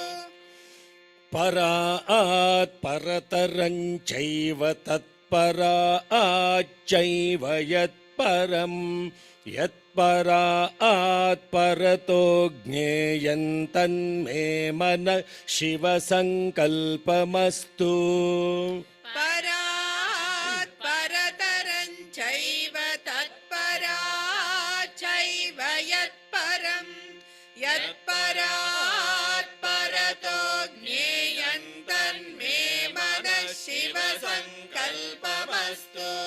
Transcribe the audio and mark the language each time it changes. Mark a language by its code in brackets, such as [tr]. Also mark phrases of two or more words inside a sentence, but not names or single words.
[sa] परात् परतरञ्चैव तत्पराच्चैव यत् परम्. यत् परात् परतो ज्ञेयं तन्मे मनः शिवसङ्कल्पमस्तु. परात् परतरञ्चैव तत्पराच्चैव यत्परम्. यत्परात् परतो ज्ञेयं तन्मे मनः शिवसङ्कल्पमस्तु.